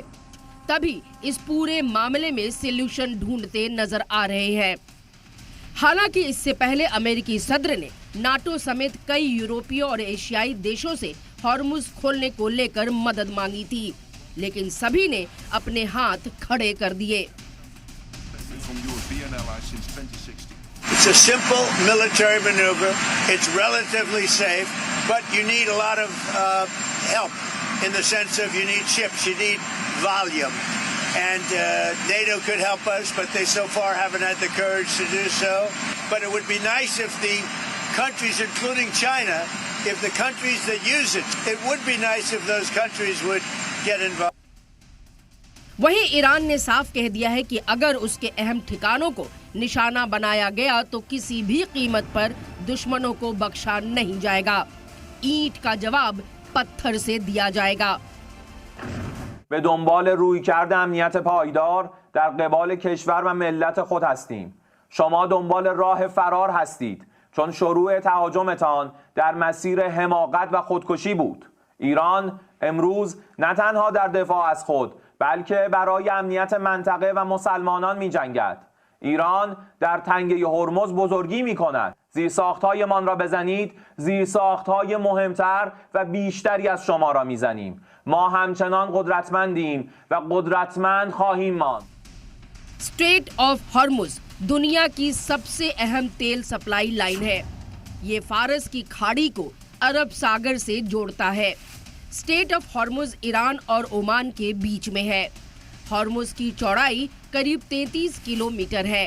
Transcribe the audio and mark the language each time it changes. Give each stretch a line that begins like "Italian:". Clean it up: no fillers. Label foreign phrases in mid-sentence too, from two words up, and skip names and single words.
Hindi: तभी इस पूरे मामले में सॉल्यूशन ढूंढते नजर आ रहे हैं। हालांकि इससे पहले अमेरिकी सदर ने नाटो समेत कई यूरोपीय और एशियाई देशों से हॉर्मुज खोलने को लेकर मदद मांगी थी, लेकिन सभी ने अपने हाथ खड़े कर दिए।
English: It's a simple military maneuver. It's relatively safe, but you need a lot of help in the sense of you need ships, you need volume. And NATO could help us, but they so far haven't had the courage to do so. But it would be nice if the countries, including China, if the countries that use it would be nice if those countries would get involved.
Hindi: वहीं ईरान ने साफ कह दिया है कि अगर उसके अहम ठिकानों को निशाना बनाया गया तो किसी भी कीमत पर दुश्मनों को बख्शा नहीं जाएगा। ईंट का जवाब पत्थर से दिया जाएगा।
Persian: به دنبال رویکرد امنیت پایدار در قبال کشور و ملت خود هستیم. شما دنبال راه فرار هستید، چون شروع تهاجمتان در مسیر حماقت و خودکشی بود. ایران امروز نه تنها در دفاع از خود بلکه برای امنیت منطقه و مسلمانان می جنگد. ایران در تنگه هرمز بزرگی می کند. زیرساخت‌هایمان را بزنید، زیرساخت‌های مهمتر و بیشتری از شما را می‌زنیم. ما همچنان قدرتمندیم و قدرتمند خواهیم ماند.
Hindi: स्ट्रेट ऑफ हॉर्मुज दुनिया की सबसे अहम तेल
English: supply line
Hindi: है। ये फारस की खाड़ी को अरब सागर से जोड़ता है। स्ट्रेट ऑफ हॉर्मुज ईरान और ओमान के बीच में है। हॉर्मुज की चौड़ाई करीब 33 किलोमीटर है।